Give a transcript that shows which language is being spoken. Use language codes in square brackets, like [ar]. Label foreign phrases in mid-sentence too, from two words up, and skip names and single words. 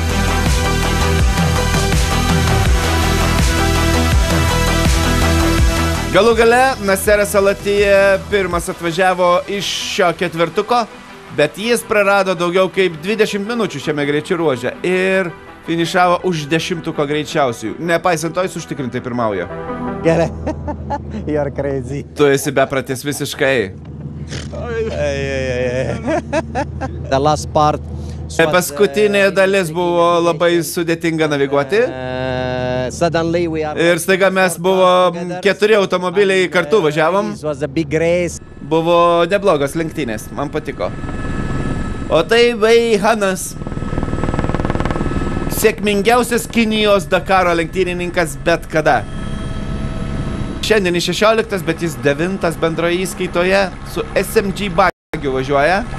[lt] Galų gale Naseras Al-Attiyah pirmas atvažiavo iš šio ketvirtuko, bet jis prarado daugiau kaip 20 minučių šiame greičių ruože ir finišavo už 10-tuko greičiausiųjų. Nepaisant to, jis užtikrintai pirmauja. Gerai. [en] You're crazy. [lt] Tu esi bepratis visiškai. [en] The last part. [lt] Paskutinė dalis buvo labai sudėtinga naviguoti. [en] Suddenly we are. [lt] Ir staiga mes buvom 4 automobiliai kartu važiavom. [en] It was a big race. [lt] Buvo neblogos lenktynės, man patiko. O tai Veihanas. Sėkmingiausias Kinijos Dakaro lenktynininkas bet kada. Šiandien 16, bet jis 9 bendroje įskaitoje su SMG bagiu važiuoja.